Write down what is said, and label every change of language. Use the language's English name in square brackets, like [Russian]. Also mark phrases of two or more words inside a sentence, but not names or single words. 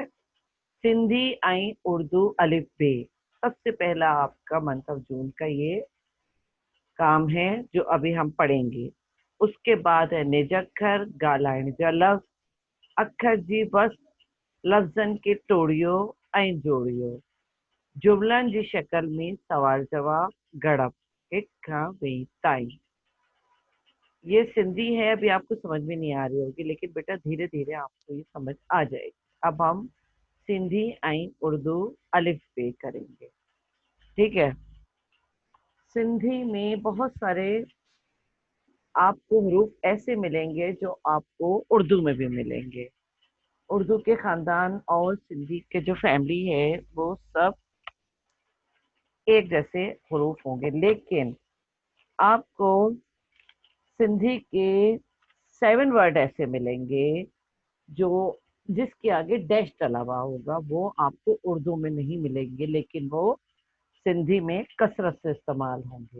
[Urdu] سندھی آئی اردو الف بے، سب سے پہلا آپ کا [English] month of June [Urdu] کا یہ کام ہے جو ابھی ہم پڑھیں گے. اس کے بعد ہے [Sindhi] निजक्खर गालाइण जा लफ्ज़, अखर जी बस लफ्ज़न के टोड़ियो ऐं जोड़ियो, जुमलन जी शक्ल में सवाल जवाब गड़प, एक खां ॿई ताईं। [Urdu] یہ سندھی ہے، ابھی آپ کو سمجھ میں نہیں آ رہی ہوگی، لیکن بیٹا دھیرے دھیرے آپ کو یہ سمجھ آ جائے گی. اب ہم سندھی ایں اردو الف بے کریں گے، ٹھیک ہے? سندھی میں بہت سارے آپ کو حروف ایسے ملیں گے جو آپ کو اردو میں بھی ملیں گے. اردو کے خاندان اور سندھی کے جو فیملی ہے وہ سب ایک جیسے حروف ہوں گے، لیکن آپ کو سندھی کے 7 ورڈ ایسے ملیں گے جو جس کے آگے ڈیش ڈلا ہوا ہوگا، وہ آپ کو اردو میں نہیں ملیں گے، لیکن وہ سندھی میں کثرت سے استعمال ہوں گے.